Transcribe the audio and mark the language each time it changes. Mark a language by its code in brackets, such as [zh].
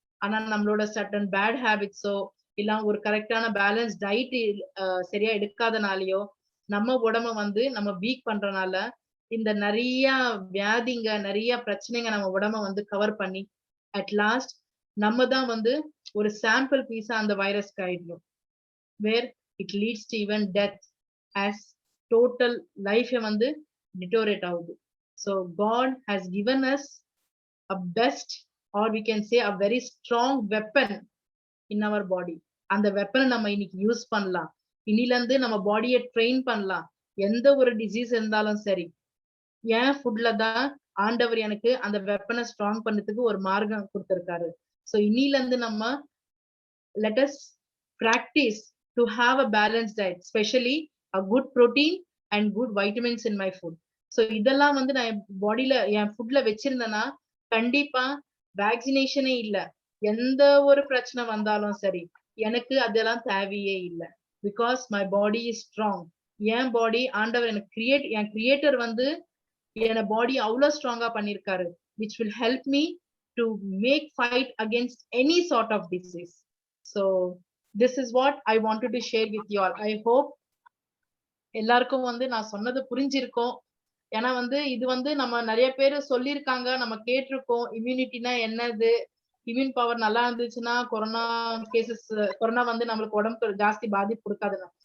[ta] ஆனா நம்மளோட certain bad ஹேபிட்ஸோ இல்ல ஒரு கரெக்டான பேலன்ஸ் டயட் சரியா எடுக்காதனாலயோ நம்ம உடம்ப வந்து நம்ம வீக் பண்றனால இந்த நிறைய வியாதிங்க, நிறைய பிரச்சனைங்க நம்ம உடம்ப வந்து கவர் பண்ணி அட் லாஸ்ட் நம்ம தான் வந்து ஒரு சாம்பிள் பீஸா அந்த வைரஸ்க்கு ஆயிடும். [en] Where it leads to even death as total life வந்து deteriorate ஆகுது. So God has given us a best or we can say a very strong weapon in our body. [ta] அந்த வெப்பனை நம்ம இன்னைக்கு யூஸ் பண்ணலாம். இன்னில இருந்து நம்ம பாடியை ட்ரெயின் பண்ணலாம். எந்த ஒரு டிசீஸ் இருந்தாலும் சரி, என் ஃபுட்ல தான் ஆண்டவர் எனக்கு அந்த வெப்பனை ஸ்ட்ராங் பண்ணதுக்கு ஒரு மார்க்கம் கொடுத்திருக்காரு. [en] So இன்னில இருந்து நம்ம let us practice to have a balanced diet, especially a good protein and good vitamins in my food. [ta] So இதெல்லாம் வந்து நான் என் பாடியில என் ஃபுட்ல வச்சிருந்தேன்னா கண்டிப்பா வேக்சினேஷனே இல்ல, எந்த ஒரு பிரச்சனை வந்தாலும் சரி எனக்கு அதெல்லாம் தேவையே இல்லை. [en] Because my body is strong. என் body ஆண்டவர் எனக்கு என் கிரியேட்டர் வந்து என் பாடி அவ்வளவு ஸ்ட்ராங்கா பண்ணிருக்காரு, which will help me to make fight against any sort of disease. So this is what I wanted to share with you all. [ta] I hope எல்லாருக்கும் வந்து நான் சொன்னது புரிஞ்சிருக்கும். ஏன்னா வந்து இது வந்து நம்ம நிறைய பேர் சொல்லியிருக்காங்க, நம்ம கேட்டிருக்கோம் இம்யூனிட்டினா என்னது, இம்யூன் பவர் நல்லா இருந்துச்சுன்னா கொரோனா வந்து நம்மளுக்கு உடம்புக்கு ஜாஸ்தி பாதிப்பு கொடுக்காதுன்னு.